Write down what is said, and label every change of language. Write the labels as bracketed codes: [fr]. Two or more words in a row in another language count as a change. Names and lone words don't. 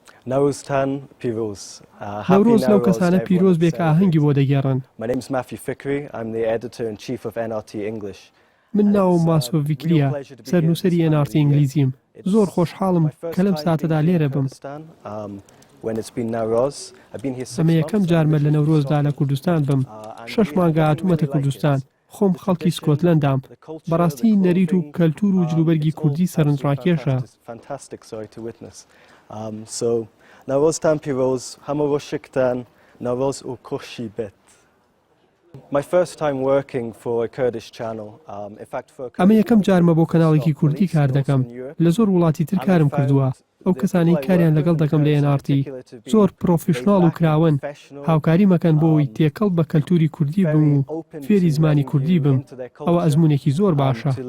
[ckb] نەورۆزتان پیرۆز. نەورۆز لەو کەسانە پیرۆز بێ کە ئاهەنگی بۆ دەگێڕن. [en] My name is Matthew Fickery. I'm the editor-in-chief of NRT English. [ckb] من ناوم ماسۆ ڤیکریە، سەرنوسەری NRT ئینگلیزیم. زۆر خۆشحاڵم کە لەم ساتەدا لێرە بم. ئەمە یەکەم جارمە لە نەورۆزدا لە کوردستان بم. 6 مانگە هاتوومەتە کوردستان. خۆم خەڵکی سکۆتلەندام. بەڕاستی نەریت و کەلتور و جلوبەرگی کوردی سەرنجڕاکێشە. نەورۆزتان پیرۆز، هەموو ڕۆژێکتان نەورۆز و کۆشی بێت. [en] My first time working for a Kurdish channel. [ckb] ئەمە یەکەم جارمە بۆ کەناڵێکی کوردی کار دەکەم. لە زۆر وڵاتی تر کارم کردووە. ئەو کەسانەی کاریان لەگەڵ دەکەم لە NRT زۆر پرۆفیشناڵ و کراون. هاوکاری مەکەن بۆەوەی تێکەڵ بە کەلتوری کوردی بم و فێری زمانی کوردی بم. ئەوە ئەزموونێکی زۆر باشە.